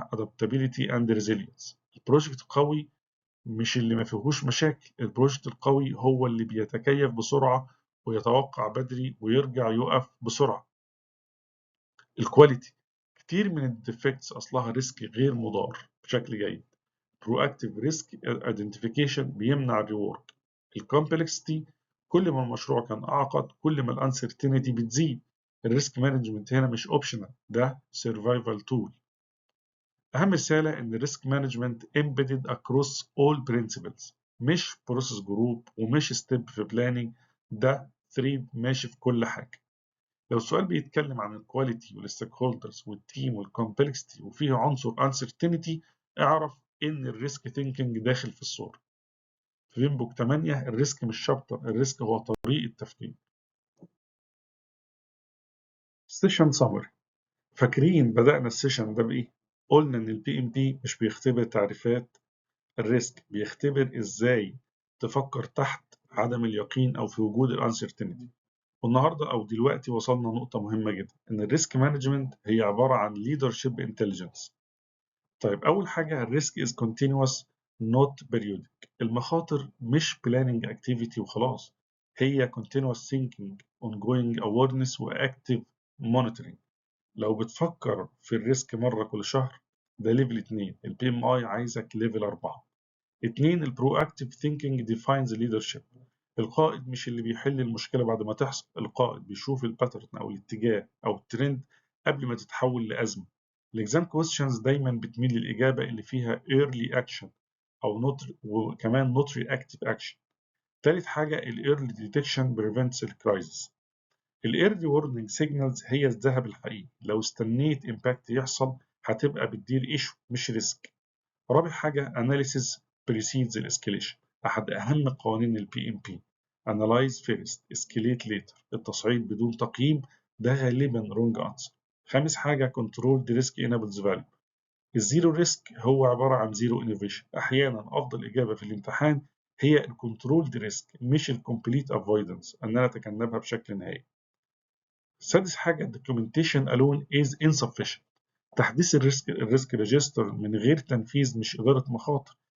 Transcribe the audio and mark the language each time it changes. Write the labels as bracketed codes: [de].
[en] adaptability and resilience، [ar] البروجكت قوي مش اللي ما فيهوش مشاكل، البروجكت القوي هو اللي بيتكيف بسرعة ويتوقع بدري ويرجع يقف بسرعة. الكواليتي، كتير من الديفكتس أصلها ريسك غير مضار بشكل جيد. [en] proactive risk identification [ar] بيمنع الريورك. الكومبلكسيتي، كل ما المشروع كان أعقد كل ما الانسرتينتي بتزيد. الريسك مانجمنت هنا مش اوبشنال، ده سيرفايفل تول. أهم رسالة إن الريسك مانجمنت [en] embedded across all principles، [ar] مش بروسيس جروب ومش ستيب في بلاننج، ده ثريد ماشي في كل حاجة. لو السؤال بيتكلم عن الكواليتي والستيك هولدرز والتيم والكومبلكسيتي وفيه عنصر uncertainty، اعرف إن الريسك ثينكينج داخل في الصورة. في بيمبوك 8 الريسك مش شابتر، الريسك هو طريقة تفكير. سيشن سمري، فاكرين بدأنا السيشن ده بإيه؟ قلنا إن البي ام بي مش بيختبر تعريفات الريسك، بيختبر ازاي تفكر تحت عدم اليقين او في وجود الانسرتينتي. والنهارده او دلوقتي وصلنا نقطة مهمة جدا، ان الريسك مانجمنت هي عبارة عن leadership intelligence. طيب اول حاجة الريسك [en] is continuous not periodic، [ar] المخاطر مش [en] planning activity [ar] وخلاص، هي [en] continuous thinking ongoing awareness و active monitoring. [ar] لو بتفكر في الريسك مرة كل شهر ده ليفل 2، البي ام اي عايزك ليفل 4. 2. البرو اكتيف ثينكينج ديفاينز ليدرشيب، القائد مش اللي بيحل المشكله بعد ما تحصل، القائد بيشوف الباترن او الاتجاه او الترند قبل ما تتحول لازمه. الاكزام كويستشنز دايما بتميل للاجابه اللي فيها early action او not، وكمان not reactive action. ثالث حاجه الايرلي ديتكشن بريفنتس الكرايسيس، الايرلي وورنينج سيجنالز هي الذهب الحقيقي، لو استنيت امباكت يحصل هتبقى بتدير ايشو مش ريسك. رابع حاجة [en] analysis precedes escalation، [ar] أحد أهم قوانين ال PMP. [en] analyze first escalate later، [ar] التصعيد بدون تقييم ده غالبا [en] wrong answer. [ar] خامس حاجة [en] control the risk enables value، [ar] الزيرو ريسك هو عبارة عن زيرو innovation. أحيانا أفضل إجابة في الامتحان هي الكنترول دي ريسك مش الكومبليت افويدنس، أن أنا أتجنبها بشكل نهائي. سادس حاجة [en] documentation alone is insufficient، [ar] تحديث الريسك ريجستر من غير تنفيذ مش إدارة مخاطر.